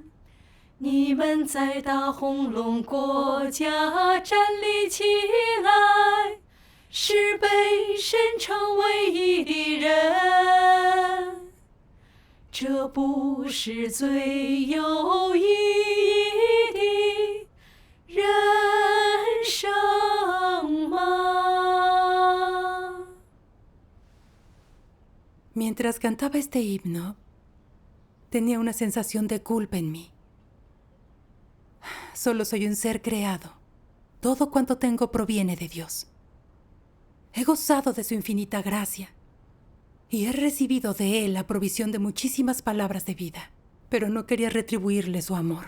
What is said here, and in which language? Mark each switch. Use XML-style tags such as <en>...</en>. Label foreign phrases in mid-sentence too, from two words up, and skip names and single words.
<zh>你们在大红龙国家站立起来，是被神称为义的人， 这不是最有意义的人生吗？</zh> <es>Mientras cantaba este himno, tenía una sensación de culpa en mí. Solo soy un ser creado. Todo cuanto tengo proviene de Dios. He gozado de su infinita gracia y he recibido de Él la provisión de muchísimas palabras de vida, pero no quería retribuirle su amor.</es>